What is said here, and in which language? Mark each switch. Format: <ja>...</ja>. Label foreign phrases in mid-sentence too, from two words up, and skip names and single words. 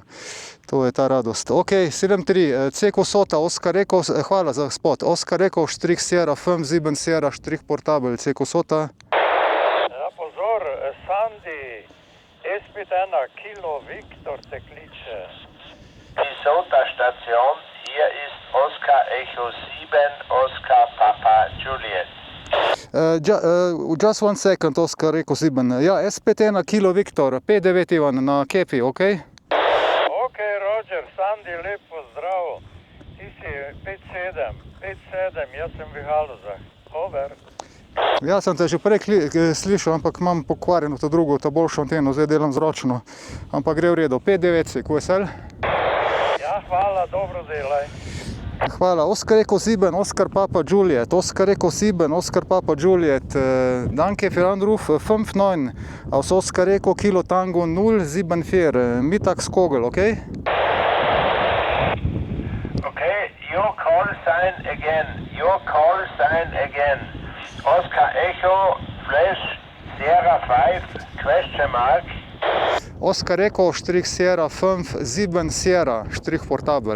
<sl>To je ta radost. Ok, 7-3, Ceko Sota, Oskar Eko, hvala za spot. Oskar Eko, štrih Sierra,</sl> <de>Fem Ziben</de> <sl>Sierra, štrih Portabel, Ceko Sota. Ja, pozor, Sandy, S51 Kilo Viktor te kliče.</sl> <de>Die Sota-Station, hier ist Oscar Echo 7, Oscar Papa Juliet.</de> <en>Just one second,</en> <sl>Oskar Eko Ziben. Ja, S51 Kilo Viktor, 59 Ivan na Kepi, ok? Ok, Roger, Sandy, lep pozdrav. Ti si 57, jaz sem v Haluzah. Over. Ja, sem te že prej slišal, ampak imam pokvarjeno to drugo, ta boljšo anteno, zdaj delam zročno. Ampak gre v redu. 5-9 si, QSL? Ja, hvala, dobro delaj. Hvala. Oskar Echo 7, Oskar Papa Juliet. Oskar Echo 7, Oskar Papa Juliet.</sl> <de>Danke für Anruf 59 aus Oskar Echo Kilo Tango 074. Mittagskogel, okay?</de> <en>Okay, your call sign again. Your call sign again. Oscar Echo, Flash, Sierra 5, question mark. Oskar Echo, Sierra 5, 7 Sierra, portable.</en>